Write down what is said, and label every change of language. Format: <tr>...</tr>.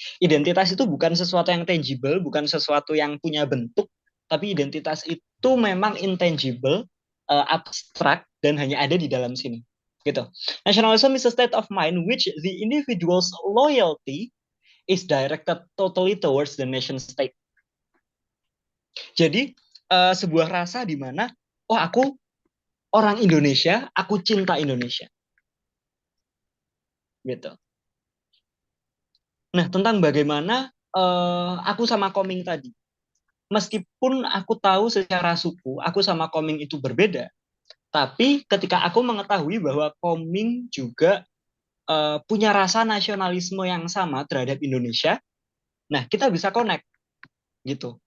<id>Identitas itu bukan sesuatu yang tangible, bukan sesuatu yang punya bentuk, tapi identitas itu memang intangible, abstrak, dan hanya ada di dalam sini. Gitu.</id> <en>Nationalism is a state of mind which the individual's loyalty is directed totally towards the nation state.</en> <id>Jadi sebuah rasa di mana, oh aku orang Indonesia, aku cinta Indonesia. Gitu. Nah, tentang bagaimana aku sama Koming tadi. Meskipun aku tahu secara suku, aku sama Koming itu berbeda, tapi ketika aku mengetahui bahwa Koming juga punya rasa nasionalisme yang sama terhadap Indonesia, nah kita bisa connect gitu.</id>